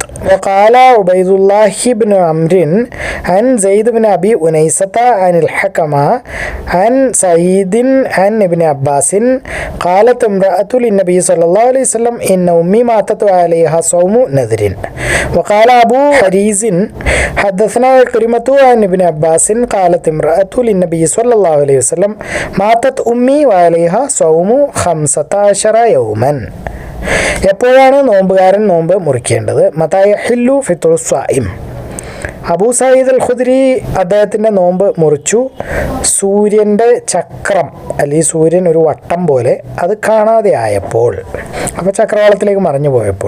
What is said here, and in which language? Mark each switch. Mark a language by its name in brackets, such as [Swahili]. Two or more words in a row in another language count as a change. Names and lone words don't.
[Arabic] وقال عبيد الله بن عمرو عن زيد بن أبي أنيسة عن الحكم عن سعيد عن ابن عباس قالت امرأة للنبي صلى الله عليه وسلم إن أمي ماتت عليها صوم نذر. وقال أبو حريز حدثنا كريمة عن ابن عباس قالت امرأة للنبي صلى الله عليه وسلم ماتت أمي وعليها صوم 15 يوما. [Malayalam] എപ്പോഴാണ് നോമ്പുകാരൻ നോമ്പ് മുറിക്കേണ്ടത്? [Arabic] متى يحل فطر الصائم. [Malayalam] അബൂ സഈദ് അൽ ഖുദ്രി അദ്ദേഹത്തിൻ്റെ നോമ്പ് മുറിച്ചു. സൂര്യൻ്റെ ചക്രം, അല്ലെങ്കിൽ സൂര്യൻ ഒരു വട്ടം പോലെ അത് കാണാതെ ആയപ്പോൾ, അപ്പോൾ ചക്രവാളത്തിലേക്ക് മറിഞ്ഞു പോയപ്പോൾ.